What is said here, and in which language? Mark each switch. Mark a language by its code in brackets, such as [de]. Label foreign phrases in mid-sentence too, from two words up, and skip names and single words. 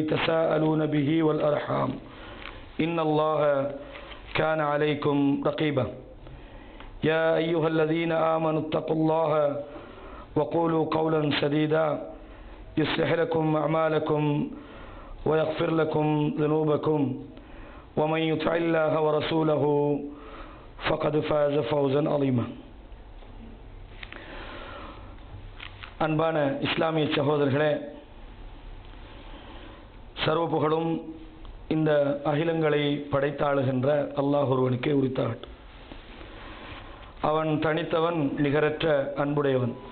[ar] تساءلون به والأرحام إن الله كان عليكم رقيبا يا أيها الذين آمنوا اتقوا الله وقولوا قولا سديدا يصلح لكم أعمالكم ويغفر لكم ذنوبكم ومن يطع الله ورسوله فقد فاز فوزا عظيما. [ta] அன்பான இஸ்லாமிய சகோதரர்களே, சர்வ புகழும் இந்த அகிலங்களை படைத்தாளுகின்ற அல்லாஹ் ஒருவனுக்கே உரித்தாகட்டும். அவன் தனித்தவன், நிகரற்ற அன்புடையவன்.